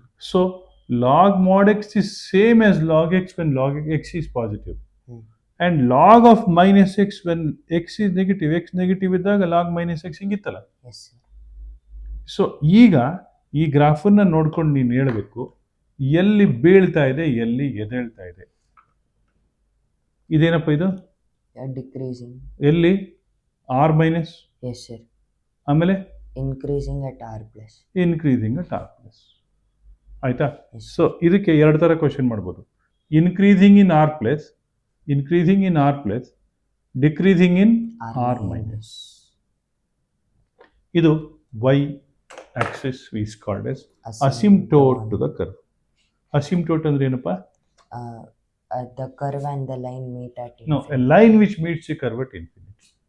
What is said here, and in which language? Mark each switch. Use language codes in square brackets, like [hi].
[en] So log mod x is same as log x when log x is positive. And log of minus x when x is negative, x negative ಇದ್ದಾಗ log minus x ಹಿಂಗಿತ್ತಲ್ಲ. Yes, sir. [kn] So ಈಗ ಈ ಗ್ರಾಫನ್ನ ನೋಡ್ಕೊಂಡು ನೀನು ಹೇಳಬೇಕು ಎಲ್ಲಿ ಬೀಳ್ತಾ ಇದೆ, ಎಲ್ಲಿ ಎದ್ದೇಳ್ತಾ ಇದೆ. ಇದೇನಪ್ಪ ಇದು, [en] Decreasing. [kn] ಎಲ್ಲಿ ಆರ್ ಮೈನಸ್, [en] Yes, sir. [kn] ಆಮೇಲೆ [en] Increasing at r plus. Increasing at R plus. ಆಯ್ತಾ? Yes. [kn] ಸೊ ಇದಕ್ಕೆ ಎರಡು ಥರ ಕ್ವಶನ್ ಮಾಡ್ಬೋದು, [en] Increasing in R plus, increasing in R plus, decreasing in R minus. ಇದು Y axis is called as asymptote to the curve. [kn] ಅಸಿಂಪ್ಟೋಟ್ ಅಂದ್ರೆ ಏನಪ್ಪ? [en] The curve and the line meet at No, a infinity. line which meets the curve at infinity.